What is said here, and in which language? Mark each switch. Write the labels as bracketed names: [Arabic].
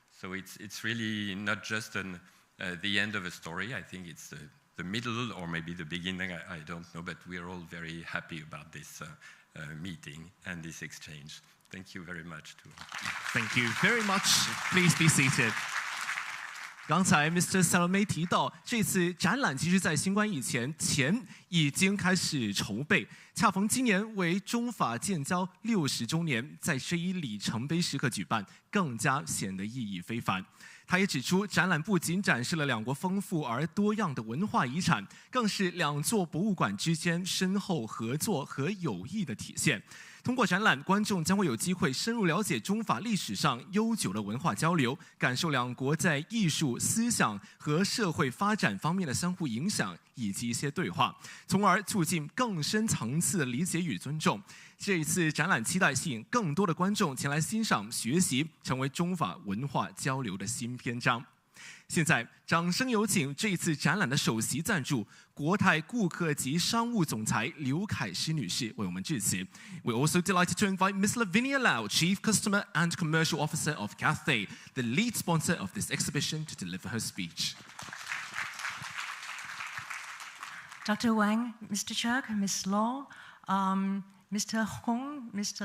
[English] So it's really not just the end of a story. I think it's the middle, or maybe the beginning, I don't know, but we're all very happy about this meeting and this exchange. Thank you very much to all. Thank you very much. Please be seated. [Chinese] 刚才 [English] Mr. [Chinese] Salomé 提到，这次展览其实在新冠以前已经开始筹备，恰逢今年为中法建交60周年，在这一里程碑时刻举办，更加显得意义非凡。他也指出，展览不仅展示了两国丰富而多样的文化遗产，更是两座博物馆之间深厚合作和友谊的体现。通过展览，观众将会有机会深入了解中法历史上悠久的文化交流，感受两国在艺术、思想和社会发展方面的相互影响以及一些对话，从而促进更深层次的理解与尊重。这一次展览期待吸引更多的观众前来欣赏、学习，成为中法文化交流的新篇章。现在，掌声有请这一次展览的首席赞助国泰顾客及商务总裁刘凯诗女士为我们致辞。 [English] We're also delighted to invite Ms. Lavenia Lao, Chief Customer and Commercial Officer of Cathay, the lead sponsor of this exhibition, to deliver her speech. Dr. Wang, Mr. Chuck, Ms. Law, Mr. Hong, Mr.